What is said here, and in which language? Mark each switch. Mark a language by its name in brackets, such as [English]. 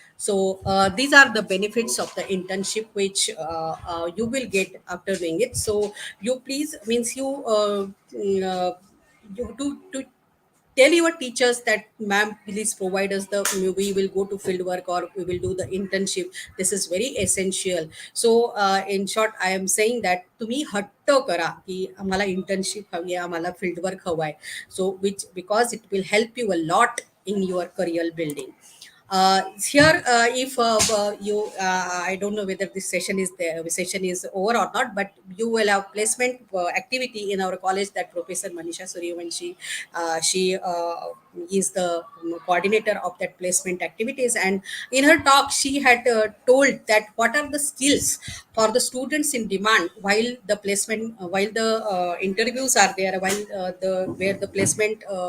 [English] So these are the benefits of the internship, which you will get after doing it. So you please means you you do to tell your teachers that, ma'am, please provide us the, we will go to field work or we will do the internship. This is very essential. So in short, I am saying that [Marathi] तुम्ही हट्ट करा की आम्हाला internship हवी आहे, आम्हाला field work हवं आहे. [English] So which, because it will help you a lot in your career building. Here, if I don't know whether this session is there, session is over or not, but you will have placement activity in our college that Professor Manisha Suryavanshi, she is the coordinator of that placement activities, and in her talk she had told that what are the skills for the students in demand while the placement, while the interviews are there, while the where the placement.